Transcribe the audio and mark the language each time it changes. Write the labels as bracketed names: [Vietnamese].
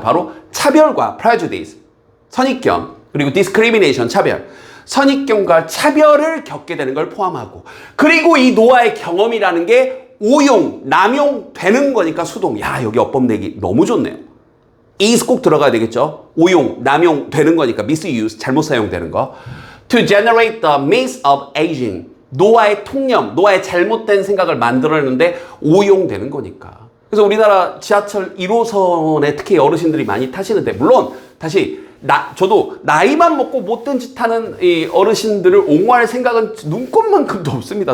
[Korean] 바로 차별과 prejudice, 선입견, 그리고 discrimination, 차별. 선입견과 차별을 겪게 되는 걸 포함하고 그리고 이 노화의 경험이라는 게 오용, 남용되는 거니까 수동. 여기 어법 내기 너무 좋네요. is 꼭 들어가야 되겠죠. 오용, 남용되는 거니까 misuse, 잘못 사용되는 거. [English] To generate the myth of aging. [Korean] 노화의 통념, 노화의 잘못된 생각을 만들어내는데 오용되는 거니까. 그래서 우리나라 지하철 1호선에 특히 어르신들이 많이 타시는데 물론 다시 저도 나이만 먹고 못된 짓 하는 이 어르신들을 옹호할 생각은 눈꼽만큼도 없습니다.